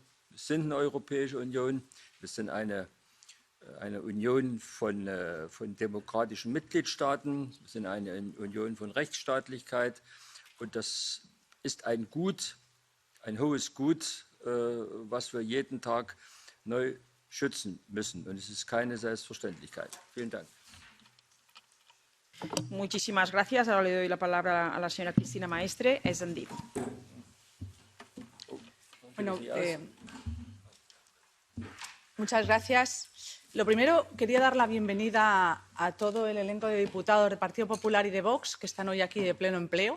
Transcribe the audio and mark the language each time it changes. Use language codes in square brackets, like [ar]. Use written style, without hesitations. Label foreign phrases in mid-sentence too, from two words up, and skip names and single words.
[de] Wir sind eine Europäische Union, wir sind eine Union von demokratischen Mitgliedstaaten, wir sind eine Union von Rechtsstaatlichkeit und das ist ein Gut, ein hohes Gut, was wir jeden Tag neu schützen müssen. Und es ist keine Selbstverständlichkeit. Vielen Dank. [es] Muchísimas gracias. Ahora le doy la palabra a la señora Cristina Maestre. SND. Bueno, muchas gracias. Lo primero, quería dar la bienvenida a todo el elenco de diputados del Partido Popular y de Vox que están hoy aquí de pleno empleo.